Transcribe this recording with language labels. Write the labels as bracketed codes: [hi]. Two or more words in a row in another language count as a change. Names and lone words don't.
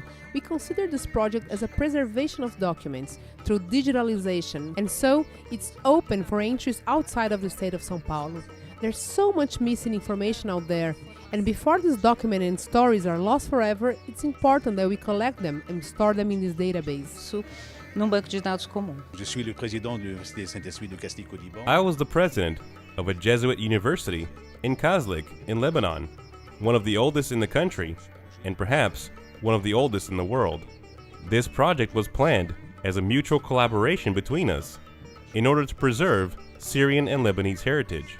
[en] We consider this project as a preservation of documents through digitalization, and so it's open for entries outside of the state of São Paulo. There's so much missing information out there, and before these documents and stories are lost forever, it's important that we collect them and store them in this database. [pt] Num banco de dados comum. [fr] Je suis le président de l'Université Saint-Esprit de Kaslik au Liban. [en] I was the president of a Jesuit university in Kaslik in Lebanon, one of the oldest in the country, and perhaps one of the oldest in the world. This project was planned as a mutual collaboration between us in order to preserve Syrian and Lebanese heritage.